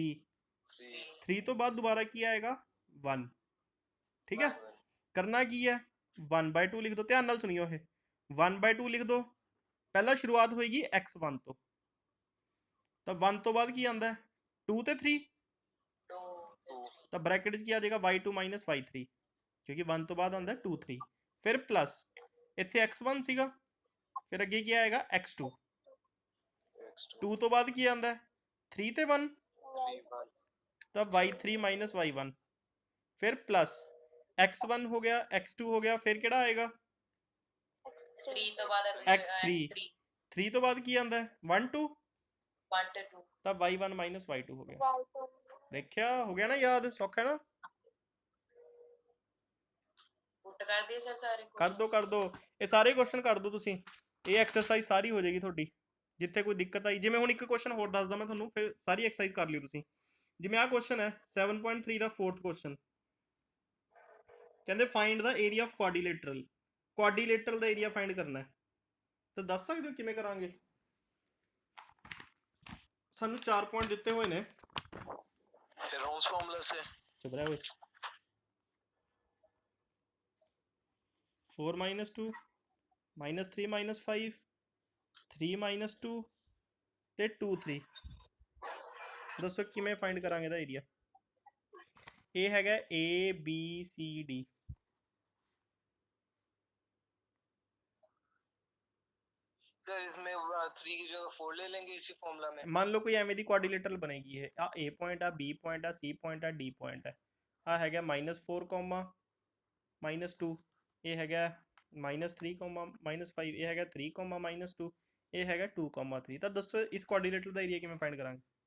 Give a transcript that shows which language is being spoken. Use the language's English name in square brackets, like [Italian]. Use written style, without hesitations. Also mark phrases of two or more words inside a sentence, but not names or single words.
[Punjabi] 3 ਤੋਂ ਬਾਅਦ ਦੁਬਾਰਾ ਕੀ ਆਏਗਾ? 1। ਠੀਕ ਹੈ, ਕਰਨਾ ਕੀ ਹੈ? 1/2 ਲਿਖ ਦਿਓ, ਧਿਆਨ ਨਾਲ ਸੁਣਿਓ। ਇਹ 1/2 ਲਿਖ ਦਿਓ, ਪਹਿਲਾਂ ਸ਼ੁਰੂਆਤ ਹੋਏਗੀ x1 ਤੋਂ, ਤਾਂ 1 ਤੋਂ ਬਾਅਦ ਕੀ ਆਉਂਦਾ ਹੈ? 2 ਤੇ 3, ਤਾਂ ਬ੍ਰੈਕਟ 'ਚ ਕੀ ਆ ਜਾਏਗਾ? [English] y2 minus y3, [Punjabi] ਕਿਉਂਕਿ 1 ਤੋਂ ਬਾਅਦ ਆਉਂਦਾ 2 3। ਫਿਰ ਪਲੱਸ ਇੱਥੇ x1 ਸੀਗਾ, ਫਿਰ ਅੱਗੇ ਕੀ ਆਏਗਾ? x2। 2 ਤੋਂ ਬਾਅਦ ਕੀ ਆਉਂਦਾ? 3 ਤੇ 1, ਤਾਂ [English] y3 minus y1। [Punjabi] ਫਿਰ ਪਲੱਸ x1 ਹੋ ਗਿਆ, x2 ਹੋ ਗਿਆ, ਫਿਰ ਕਿਹੜਾ ਆਏਗਾ? 3 ਤੋਂ ਬਾਅਦ x3। 3 ਤੋਂ ਬਾਅਦ ਕੀ ਆਉਂਦਾ? 1 2, 1 ਤੇ 2, ਤਾਂ [English] y1 minus y2 [Punjabi] ਹੋ ਗਿਆ। ਦੇਖਿਆ, ਹੋ ਗਿਆ ਨਾ ਯਾਦ? ਸੌਖਾ ਨਾ? ਪੁੱਟ ਕਰ ਦਈਏ ਸਰ ਸਾਰੇ ਕਰ ਦੋ ਇਹ ਸਾਰੇ ਕੁਐਸਚਨ ਕਰ ਦੋ ਤੁਸੀਂ। ਇਹ ਐਕਸਰਸਾਈਜ਼ ਸਾਰੀ ਹੋ ਜਾਏਗੀ ਤੁਹਾਡੀ। ਜਿੱਥੇ ਕੋਈ ਦਿੱਕਤ ਆਈ, ਜਿਵੇਂ ਹੁਣ ਇੱਕ ਕੁਐਸਚਨ ਹੋਰ ਦੱਸਦਾ ਮੈਂ ਤੁਹਾਨੂੰ, ਫਿਰ ਸਾਰੀ ਐਕਸਰਸਾਈਜ਼ ਕਰ ਲਿਓ ਤੁਸੀਂ। ਜਿਵੇਂ ਆਹ ਕੁਐਸਚਨ ਹੈ 7.3 ਦਾ 4th ਕੁਐਸਚਨ, ਕਹਿੰਦੇ [English] find the area of quadrilateral [Punjabi] ਦਾ ਏਰੀਆ ਫਾਈਂਡ ਕਰਨਾ ਹੈ। ਤਾਂ ਦੱਸ ਸਕਦੇ ਹੋ ਕਿਵੇਂ ਕਰਾਂਗੇ? ਸਾਨੂੰ 4 ਪੁਆਇੰਟ ਦਿੱਤੇ ਹੋਏ ਨੇ। [Hindi] हेरोन्स फॉर्मूला से [Punjabi] ਚੁੱਪ ਰਹਿ ਓਏ। [English] 4 minus 2 minus 3 minus 5 3 minus 2 ਤੇ 2 3। [Punjabi] ਦੱਸੋ ਕਿਵੇਂ ਫਾਈਂਡ ਕਰਾਂਗੇ ਇਹਦਾ ਏਰੀਆ? ਇਹ ਹੈਗਾ ABCD। [Hindi] सर इसमें 3 की जगह 4 ले लेंगे इसी फॉर्मूला में। [Punjabi] ਮੰਨ ਲਓ ਕੋਈ ਐਵੇਂ ਦੀ ਕੁਆਡਰੀਲੇਟਰਲ ਬਣੇਗੀ। ਇਹ ਆ A ਪੁਆਇੰਟ ਆ, B ਪੁਆਇੰਟ ਆ, C ਪੁਆਇੰਟ ਆ, D ਪੁਆਇੰਟ ਆ। ਆ ਹੈਗਾ -4, -2, ਇਹ ਹੈਗਾ -3, -5, ਇਹ ਹੈਗਾ 3, -2, ਇਹ ਹੈਗਾ 2, 3। ਤਾਂ ਦੱਸੋ ਇਸ ਕੁਆਡਰੀਲੇਟਰਲ ਦਾ ਏਰੀਆ ਕਿਵੇਂ ਫਾਈਂਡ ਕਰਾਂਗੇ?